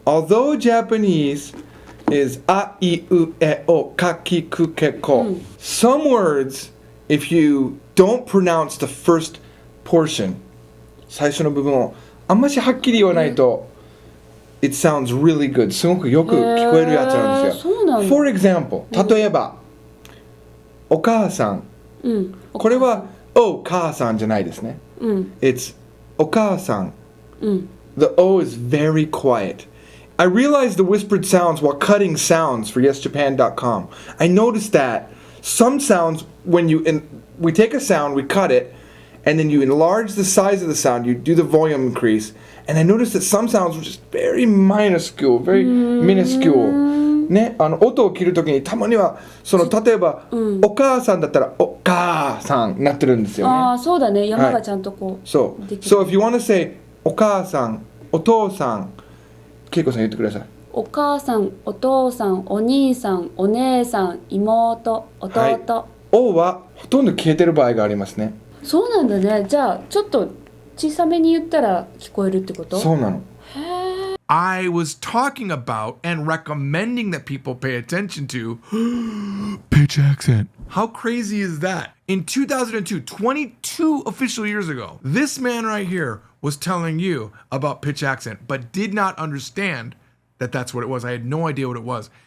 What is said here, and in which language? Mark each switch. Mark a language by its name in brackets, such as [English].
[English] Although Japanese is a, I, u, e, o, ka, ki, ku, ke, ko. Some words, if you don't pronounce the first portion, [Japanese] 最初の部分をあんましはっきり言わないと [English] it sounds really good. [Japanese] すごくよく聞こえるやつなんですよ。 [English] For example, [Japanese] 例えば、お母さん。これはお母さんじゃないですね。 [English] It's お母さん。The O is very quiet. I realized the whispered sounds while cutting sounds for YesJapan.com. I noticed that some sounds, when we take a sound, we cut it, and then you enlarge the size of the sound, you do the volume increase, and I noticed that some sounds were just very minuscule, very minuscule. [Japanese] ね、音を切るときにたまには例えば、お母さんだったらお母さんになってるんですよね。ああ、そうだね。山がちゃんとこう。そう。 [English] So if you want to say お母さん、お父さん、 [Japanese] けいこさん言ってください。お母さん、お父さん、お兄さん、お姉さん、妹、弟。はい、 O はほとんど消えてる場合がありますね。そうなんだね。じゃあちょっと小さめに言ったら聞こえるってこと？そうなの。 [English] I was talking about and recommending that people pay attention to pitch accent. How crazy is that? In 2002, 22 official years ago, this man right here was telling you about pitch accent, but did not understand that that's what it was. I had no idea what it was.